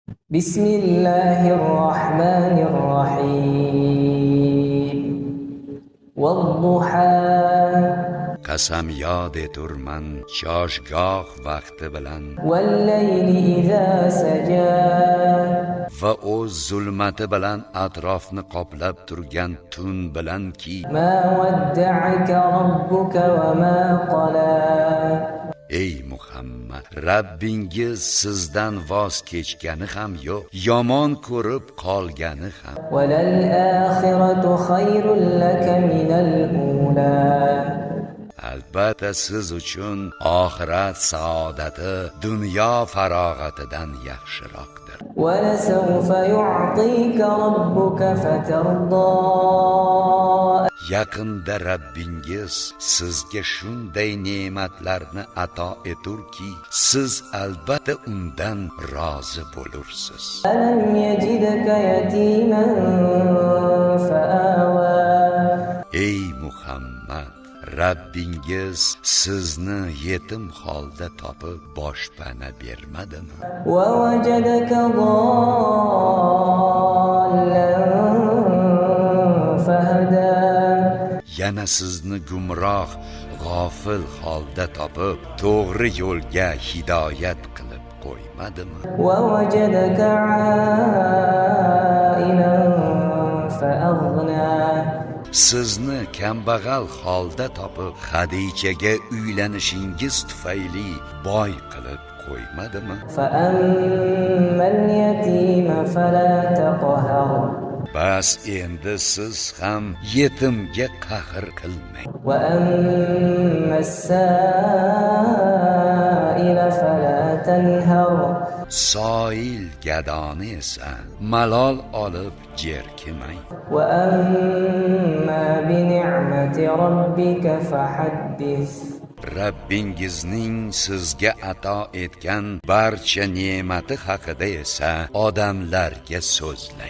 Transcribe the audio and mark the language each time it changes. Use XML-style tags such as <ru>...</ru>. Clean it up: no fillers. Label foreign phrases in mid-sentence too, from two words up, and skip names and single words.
<ar>بسم الله الرحمن الرحيم والضحى</ar> <uz>Qasam yod eturman choshgoh vaqti bilan</uz> <ar>والليل إذا سجى</ar> <uz>va o'z zulmati bilan atrofni qoplab turgan tun bilanki</uz> <ar>ما ودعك ربك وما قلى</ar> <uz>ey Muhammad Rabbingiz sizdan voz kechgani ham yo'q yomon ko'rib qolgani ham</uz> <ar>وللآخرة خير لك من الأولى</ar> <uz>albatta siz uchun oxirat saodati dunyo farog'atidan yaxshiroqdir</uz> <ar>ولسوف يعطيك ربك فترضى</ar> <uz>yaqinda Rabbingiz sizga shunday ne'matlarni ato eturki siz albatta undan rozi bo'lursiz</uz> <ar>ألم يجدك يتيما فآوى</ar> <uz>ey Muhammad Rabbingiz sizni yetim holda topib boshpana bermadimi</uz> <ar>ووجدك ضالا فهدى</ar> <uz>yana sizni gumroh g'ofil holda topib to'g'ri yo'lga hidoyat qilib qo'ymadimi</uz> <ar>ووجدك عائلا فأغنى</ar> <uz>sizni kambag'al holda topib Xadichaga uylanishingiz tufayli boy qilib qo'ymadimi</uz> <ar>فأما اليتيم فلا تقهر</ar> <uz>bas endi siz ham yetimga qahr qilmang</uz> <ar>وأما السائل فلا تنهر</ar> <uz>soil gadoni esa malol olib jerkimang</uz> <ar>وأما بنعمة ربك فحدث</ar> <uz>Rabbingizning sizga ato etgan barcha ne'mati haqida esa odamlarga so'zlang</uz>